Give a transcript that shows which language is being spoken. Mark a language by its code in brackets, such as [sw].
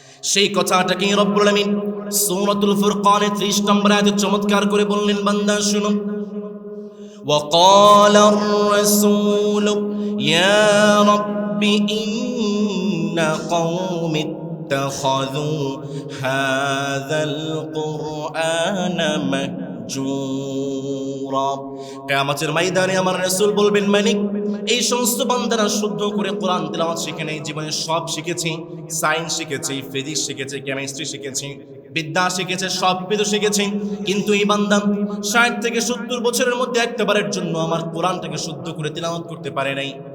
[bn] সেই কথাটাকে রব্বুল আলামিন সূরাতুল ফুরকানে 30 নম্বর আয়াতে চমৎকার করে বললেন, বান্দা শুনো। [ar] وقال الرسول يا رب إن قوم اتخذوا هذا القرآن مهجورا। [bn] কিয়ামতের ময়দানে আমার রাসূল বলবেন, মালিক, এই সমস্ত বান্দারা শুদ্ধ করে কোরআন তেলাওয়াত শিখে নেই, জীবনে সব শিখেছি, সায়েন্স শিখেছি, ফিজিক্স শিখেছি, কেমিস্ট্রি শিখেছি, বিদ্যা শিখেছে, সব কিছু শিখেছে, কিন্তু এই বান্দা 60 থেকে 70 বছরের মধ্যে একবারের জন্য আমার কোরআনটাকে শুদ্ধ করে তিলাওয়াত করতে পারে নাই।